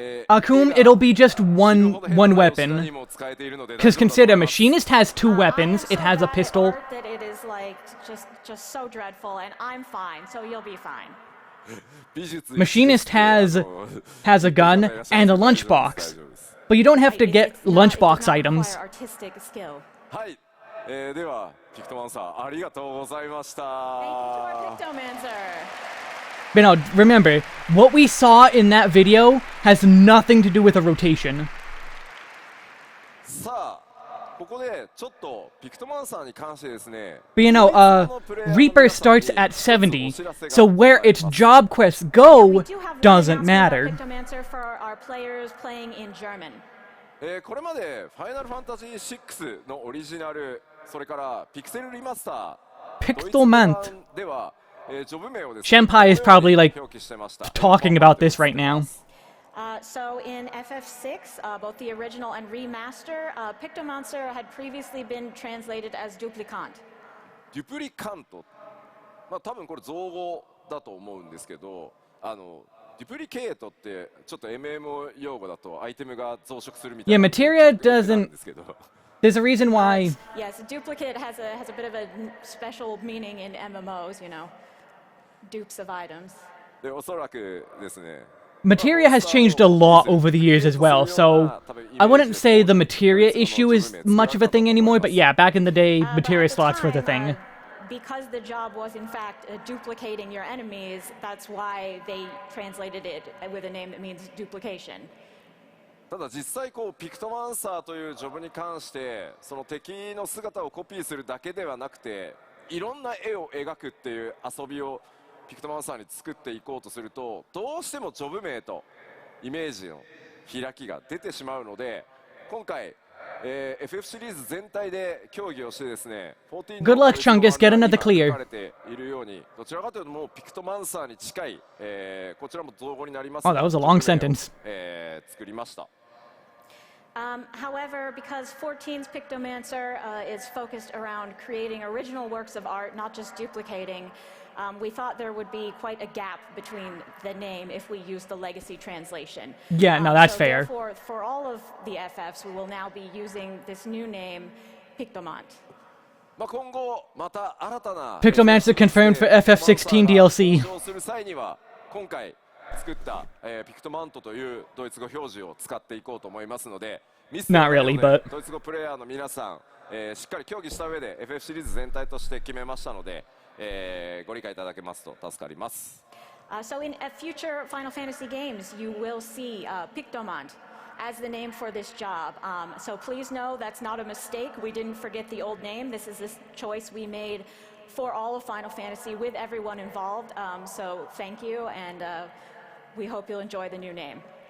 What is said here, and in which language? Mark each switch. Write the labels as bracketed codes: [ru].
[en] Akum, it'll be just one weapon. Because consider, Machinist has 2 weapons. It has a pistol. That it is like just so dreadful, and I'm fine, so you'll be fine. Machinist has a gun and a lunchbox. But you don't have to get lunchbox items. Artistic skill. [ja] はい、ではピクトマンサーありがとうございました。 [en] Thank you to our Pictomancer. But no, remember, what we saw in that video has nothing to do with a rotation. [ja] さあ、ここでちょっとピクトマンサーに関してですね。 [en] But you know, Reaper starts at 70, so where its job quests go doesn't matter. Pictomancer for our players playing in German. [ja] これまでファイナルファンタジー6のオリジナル、それからピクセルリマスター、 [en] Pictomant. [ja] では、ジョブ名をですね、 [en] Shenpai is probably like talking about this right now. So in FF6, both the original and remaster, Pictomancer had previously been translated as Duplicant. [ja] デュプリカント、まあ多分これ造語だと思うんですけど、デュプリケートってちょっと MMO 用語だとアイテムが増殖するみたい [en] Yeah, [ja] な。 [en] Materia doesn't. There's a reason why. Yes, duplicate has a bit of a special meaning in MMOs, you know, dupes of items. [ja] でおそらくですね。 [en] Materia has changed a lot over the years as well, so I wouldn't say the Materia issue is much of a thing anymore, but yeah, back in the day, Materia slots were the thing. Because the job was in fact duplicating your enemies, that's why they translated it with a name that means duplication. [ja] ただ実際こうピクトマンサーというジョブに関してその敵の姿をコピーするだけではなくていろんな絵を描くっていう遊びをピクトマンサーに作っていこうとするとどうしてもジョブ名とイメージの開きが出てしまうので今回、FF シリーズ全体で協議をしてですね [en] Good luck, Chungus. Get another clear. [ja] 書かれているようにどちらかというともうピクトマンサーに近い、こちらも造語になります [en] Oh, that was a long sentence. [ja] 作りました。 [en] However, because 14's Pictomancer is focused around creating original works of art, not just duplicating, we thought there would be quite a gap between the name if we use the legacy translation. Yeah, no, that's so fair. Therefore, for all of the FFs, we will now be using this new name, Pictomant. [ja] まあ今後また新たな [en] Pictomancer confirmed for FF16 DLC. [ja] 登場する際には今回作った、ピクトマントというドイツ語表示を使っていこうと思いますので、ミス [en] Not really, but [ja] ドイツ語プレイヤーの皆さん、しっかり協議した上で FF シリーズ全体として決めましたので、ご理解いただけますと助かります。 [en] So in future Final Fantasy games, you will see Pictomant as the name for this job. So please know that's not a mistake. We didn't forget the old name. This is this choice we made for all of Final Fantasy with everyone involved. So thank you, and we hope you'll enjoy the new name.